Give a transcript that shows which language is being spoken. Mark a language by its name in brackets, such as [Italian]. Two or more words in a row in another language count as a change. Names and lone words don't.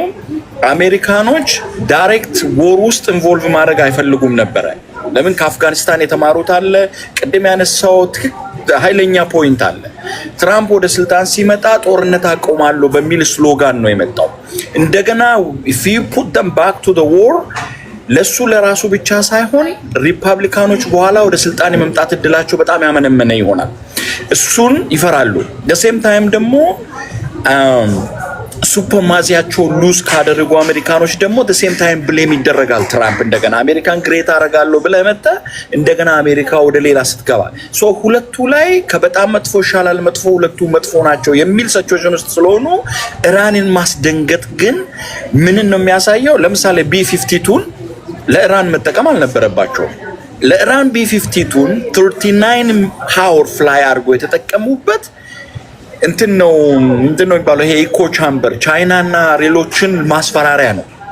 [Amharic] አሜሪካኖች [English] direct war [Amharic] ውስጥ ኢንቮልቭ ማድረግ አይፈልጉም ነበር። ለምን? ከአፍጋኒስታን የተማሩት አለ። ቅድም ያነሳው ኃይለኛ ፖይንት አለ። ትራምፕ ወደ ስልጣን ሲመጣ ጦርነት አቆማለሁ በሚል ስሎጋን ነው የመጣው። እንደገና [English] if you put them back to the war [Amharic] ለሱ ለራሱ ብቻ ሳይሆን ሪፐብሊካኖች በኋላ ወደ ስልጣን የመምጣት እድላቸው በጣም ያመነመነ ይሆናል። እሱን ይፈራሉ። [English] the same time [Amharic] ደግሞ ሱፐርማዚያቸው ሉዝ ካደረጉ አሜሪካኖች ደግሞ [English] the same time [Amharic] ብሌም ይደረጋል። ትራምፕ እንደገና አሜሪካን ግሬት አደርጋለሁ ብለህ መጣ እንደገና አሜሪካ ወደ ሌላ ስትገባ ሁለቱ ላይ ከበጣም መጥፎ ይሻላል መጥፎ ሁለቱ መጥፎ ናቸው የሚል ሲቹዌሽን ውስጥ ስለሆኑ ኢራንን ማስደንገጥ ግን ምን ነው የሚያሳየው? ለምሳሌ B52ን ለኢራን መጠቀም አልነበረባቸውም። ለኢራን B52ን 39 [English] hour fly [Amharic] አድርጎ የተጠቀሙበት እንትን ነው የሚባለው ይሄ [English] echo chamber [Amharic] ቻይናና ሌሎችን ማስፈራሪያ ነው።